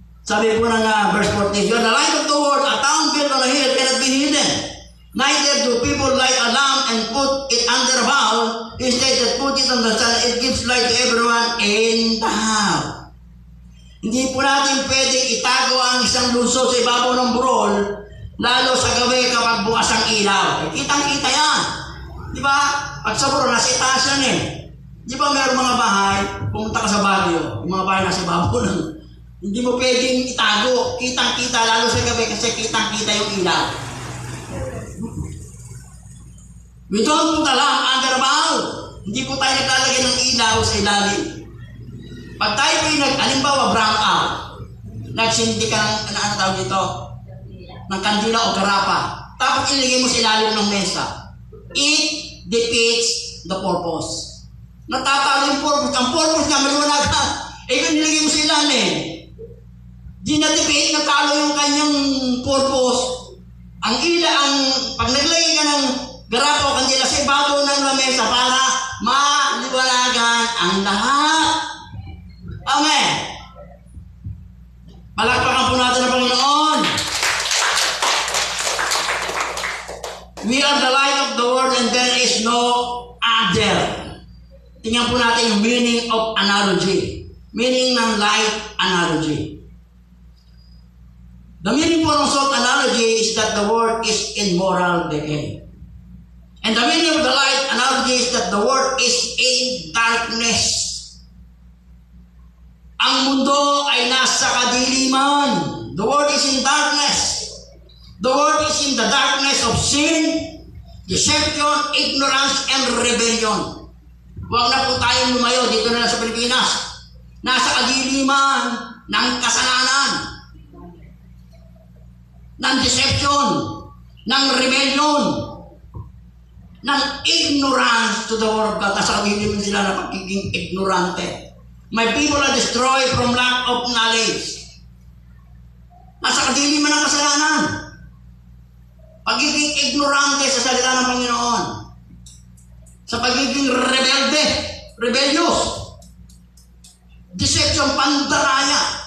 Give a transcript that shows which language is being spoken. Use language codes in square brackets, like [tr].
[tl] Sabi po ng [en] verse 14, you are the light of the world, a town built on a hill cannot be hidden. Neither do people light a lamp and put it under a bowl. Instead, they put it on the sun. It gives light to everyone in the house. [tl] Hindi po natin pwedeng itago ang isang lungsod sa ibabaw ng burol, lalo sa gabi kapag bukas ang ilaw. Kitang-kita yan. Di ba? Pag sa burol, nasa itaas yan eh. Di ba mayroong mga bahay, pumunta ka sa Baguio, yung mga bahay nasa ibabaw ng... Hindi mo pwedeng itago. Kitang-kita, lalo sa gabi kasi kitang-kita yung ilaw. [en] We don't put a lamp under a bowl. [tl] Hindi po tayo naglalagay ng ilaw sa ilalim. Pag tayo po yung halimbawa brown out, nagsindi ka ng, ano tawag dito? Ng kandila o garapa. Tapos ilagay mo sa ilalim ng mesa. [en] It defeats the purpose. [tl] Natatalo yung purpose. Ang purpose niya, maliwanag ka. Kung nilagay mo sa ilalim, di na-defeat, natalo yung kanyang purpose. Ang pag naglagay ka ng garapa o kandila sa ibabaw ng lamesa para maliwanagan ang lahat. Amen. Palakpakan po natin ang Panginoon. [en] We are the light of the world and there is no other. [tl] Tingnan po natin yung [en] meaning of analogy. Meaning ng light analogy. The meaning po ng salt analogy is that the world is in moral decay. And the meaning of the light analogy is that the world is in darkness. [tl] Ang mundo ay nasa kadiliman. [en] The world is in darkness. The world is in the darkness of sin, deception, ignorance, and rebellion. [tl] Huwag na po tayong lumayo dito na lang sa Pilipinas. Nasa kadiliman ng kasalanan, ng deception, ng rebellion, ng [en] ignorance to the word of God. [tl] Nasa kadiliman sila na pagiging ignorante. [en] My people are destroyed from lack of knowledge. [tl] Nasa kadiliman ng kasalanan. Pagiging ignorante sa salita ng Panginoon. Sa pagiging rebelde, rebellious. Deception, pandaraya.